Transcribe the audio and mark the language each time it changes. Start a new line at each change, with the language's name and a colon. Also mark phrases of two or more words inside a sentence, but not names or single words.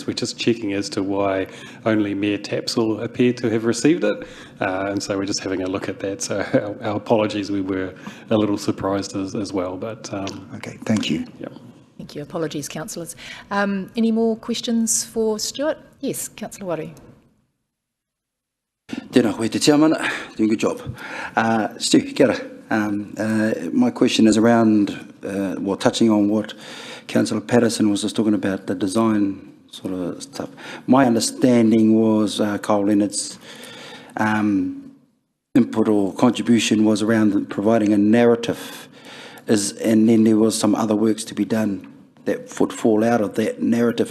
English: We're just checking as to why only Mayor Tapsell appeared to have received it. And so we're just having a look at that. So our apologies, we were a little surprised as well. But Okay, thank you. Yeah. Thank you. Apologies, councillors. Any more questions for Stuart? Yes, Councillor Waru.
Māori: Tēnā koe te
English: chairman, doing a good job. Stu,
Māori: kia ora.
English: My question is around, touching on what Councillor Patterson was just talking about, the design sort of stuff. My understanding was Kyle Leonard's input or contribution was around providing a narrative, and then there was some other works to be done that would fall out of that narrative.